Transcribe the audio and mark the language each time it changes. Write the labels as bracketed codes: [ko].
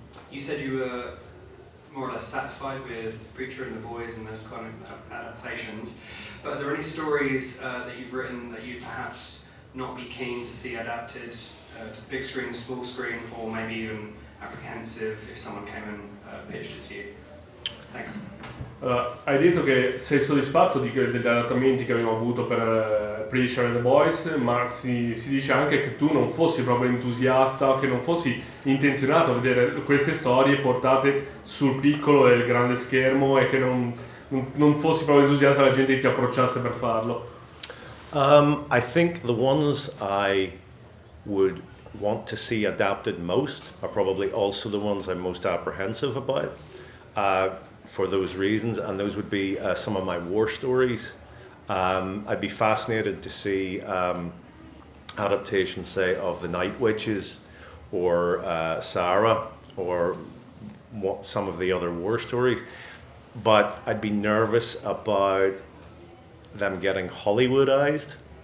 [en] You said you were more or less satisfied with Preacher and The Boys and those kind of adaptations, but are there any stories that you've written that you'd perhaps not be keen to see adapted to the big screen, small screen, or maybe even apprehensive if someone came and pitched it to you? Thanks. [it] Hai detto che sei soddisfatto degli adattamenti che abbiamo avuto per Preacher and The Boys, ma si dice anche che tu non fossi proprio entusiasta, che non fossi intenzionato a vedere queste storie portate sul piccolo e il grande schermo, e che non fossi proprio entusiasta alla gente che ti approcciasse per farlo. [en] I think the ones I would want to see adapted most are probably also the ones I'm most apprehensive about. For those reasons, and those would be some of my war stories. I'd be fascinated to see adaptations, say, of The Night Witches or Sara or some of the other war stories, but I'd be nervous about them getting Hollywoodized.